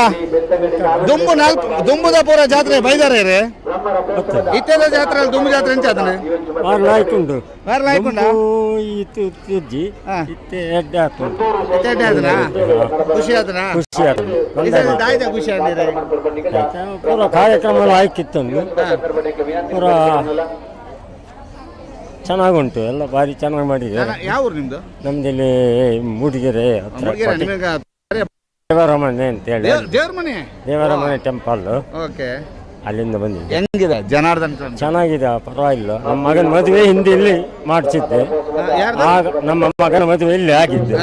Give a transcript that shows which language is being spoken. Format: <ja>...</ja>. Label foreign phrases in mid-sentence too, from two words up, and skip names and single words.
<tcy>ದುಂಬುದಪುರ ಜಾತ್ರೆ ಬೈದಾರೆ ಇತ್ತೆದ ಜಾತ್ರೆ ದುಂಬು ಜಾತ್ರೆ ಎಂಚ ಅದನ್ನ ಖುಷಿ ಆತನ ಖುಷಿ ಪೂರ ಕಾರ್ಯಕ್ರಮ ಆಯ್ಕಿತ್ತು ಪೂರ ಚೆನ್ನಾಗುಂಟು,</tcy> <kn>ಎಲ್ಲ ಬಾರಿ ಚೆನ್ನಾಗಿ ಮಾಡಿದ್ದಾರೆ. ಯಾವ ಊರು ನಿಮ್ದು? ನಮ್ದಿಲ್ಲಿ ಮೂಡಿಗೆರೆ ಹತ್ರ ದೇವರ ಮನೆ ಅಂತೇಳಿ ದೇವರ ಮನೆ ಟೆಂಪಲ್, ಅಲ್ಲಿಂದ ಬಂದಿದ್ದೆ. ಹೆಂಗಿದೆ ಜನಾರ್ದನ್? ಚೆನ್ನಾಗಿದೆ, ಪರವಾಗಿಲ್ಲ. ನಮ್ಮ ಮಗನ ಮದುವೆ ಹಿಂದೆ ಇಲ್ಲಿ ಮಾಡಿಸಿದ್ದೆ, ಆಗ ನಮ್ಮ ಮಗನ ಮದುವೆ ಇಲ್ಲಿ ಆಗಿದ್ದೆ.</kn>